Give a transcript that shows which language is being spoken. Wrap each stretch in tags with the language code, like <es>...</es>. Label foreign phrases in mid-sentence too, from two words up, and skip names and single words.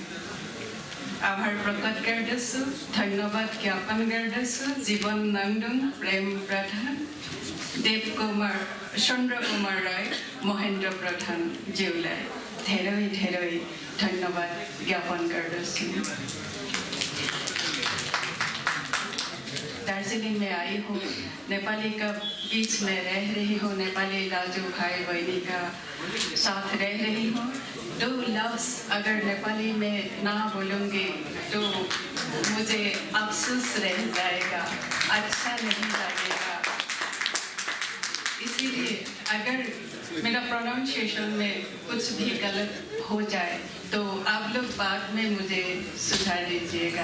<ne>धन्यवाद ज्ञापन गर्दछु जीवन नन्दन, प्रेम प्रधान, देव कुमार, चन्द्र कुमार राय, महेन्द्र प्रधान ज्यूलाई धेरै धेरै धन्यवाद ज्ञापन गर्दछु।</ne> <hi>दार्जिलिङ में आई हूँ, नेपाली का बीच में रह रही हूँ, नेपाली दाजु भाई बहनी का साथ रह रही हूँ। 2 लफ्ज़ अगर नेपाली में ना बोलूँगी तो मुझे अफसोस रह जाएगा, अच्छा नहीं लगेगा। इसीलिए अगर मेरा प्रोनाउंसिएशन में कुछ भी गलत हो जाए तो आप लोग बाद में मुझे सुधार दीजिएगा।</hi>